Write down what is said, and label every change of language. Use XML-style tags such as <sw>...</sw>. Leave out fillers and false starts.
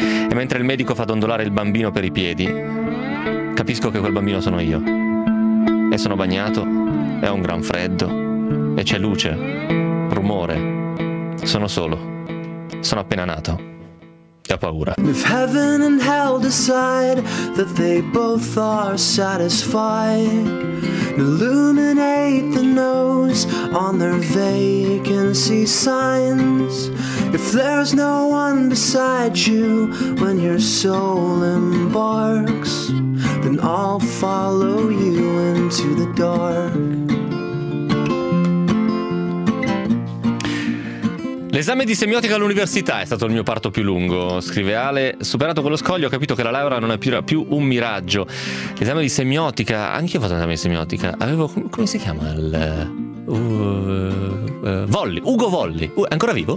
<it>E mentre il medico fa dondolare il bambino per i piedi, capisco che quel bambino sono io. E sono bagnato, è un gran freddo, e c'è luce, rumore. Sono solo. Sono appena nato. E ho paura.</it> <en>If heaven and hell decide that they both are satisfied, illuminate the nose on their vacancy signs. If there's no one beside you when your soul embarks, then I'll follow you into the dark.</en> <it>L'esame di semiotica all'università è stato il mio parto più lungo, scrive Ale. Superato quello scoglio ho capito che la laurea non è più un miraggio. L'esame di semiotica, anche io ho fatto l'esame di semiotica, avevo, come si chiama il... Volli, Ugo Volli, è ancora vivo?</it>